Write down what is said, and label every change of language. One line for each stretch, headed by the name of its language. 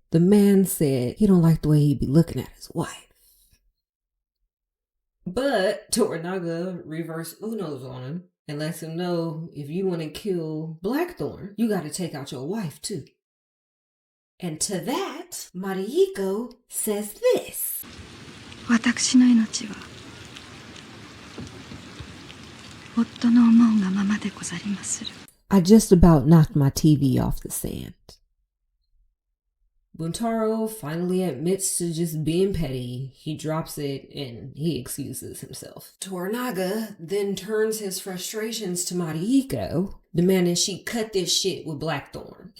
English: The man said he don't like the way he be looking at his wife. But Toranaga reverse Unos on him and lets him know if you want to kill Blackthorn, you got to take out your wife too. And to that, Marihiko says this.
Japanese: 私の命は夫の思うがままでござりまする.
English: I just about knocked my TV off the sand. Buntaro finally admits to just being petty. He drops it and he excuses himself. Toranaga then turns his frustrations to Marihiko, demanding she cut this shit with Blackthorn.